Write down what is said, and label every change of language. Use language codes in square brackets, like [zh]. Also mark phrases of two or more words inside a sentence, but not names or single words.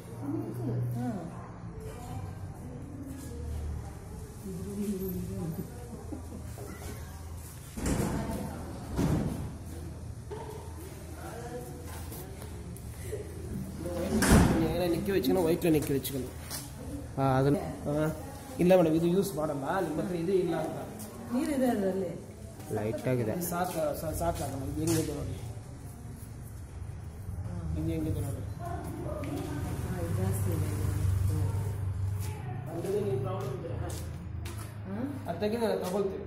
[ta] நிற்க வச்சுக்கணும், ஒயிட்டில் நிற்க வச்சுக்கணும். அது இல்லை மேடம், இது யூஸ் [kn] ಮಾಡಲ್ಲ. ನಿಮ್ಮ ಇದು ಇಲ್ಲ ಅಂತ ನೀರಿದೆ ಅದರಲ್ಲಿ ಲೈಟಾಗಿದೆ. ಸಾಕಾಗಲ್ಲ. ಇದು ಹೆಂಗಿದೆ ನೋಡಿ, ಇದು ಹೆಂಗಿದೆ ನೋಡಿ. ಜಾಸ್ತಿ ಇದೆ. ಅಂದರೆ ನೀವು ಪ್ರಾಬ್ಲಮ್ ಇದೆ ಅದಕ್ಕೆ ನಾನು ತಗೊಳ್ತೀವಿ.